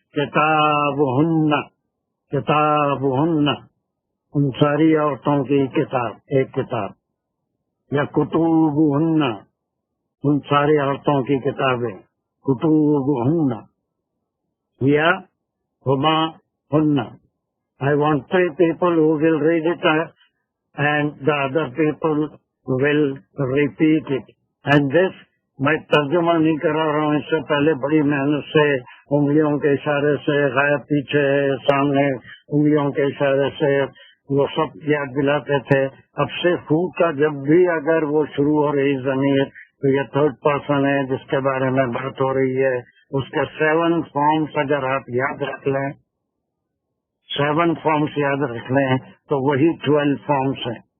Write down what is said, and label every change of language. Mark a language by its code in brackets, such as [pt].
[ar] किताबुहुन्ना, किताबुहुन्ना, [hi] उन सारी औरतों की किताब, एक किताब। या कुतुबुहुन्ना, उन सारी औरतों की किताबें, कुतुबुहुन्ना। [ar] या हुमा हुन्ना। [en] I want 3 people who will read it and the other people will repeat it. And this [hi] मैं तर्जुमा नहीं करा रहा हूँ, इससे पहले बड़ी मेहनत से उंगलियों के इशारे से, गायब पीछे सामने उंगलियों के इशारे से वो सब याद दिलाते थे। अब से हु का जब भी अगर वो शुरू हो रही ज़मीर तो ये थर्ड पर्सन है जिसके बारे में बात हो रही है, उसके 7 फॉर्म्स अगर आप याद रख लें, 7 फॉर्म्स याद रख लें तो वही 12 फॉर्म्स हैं।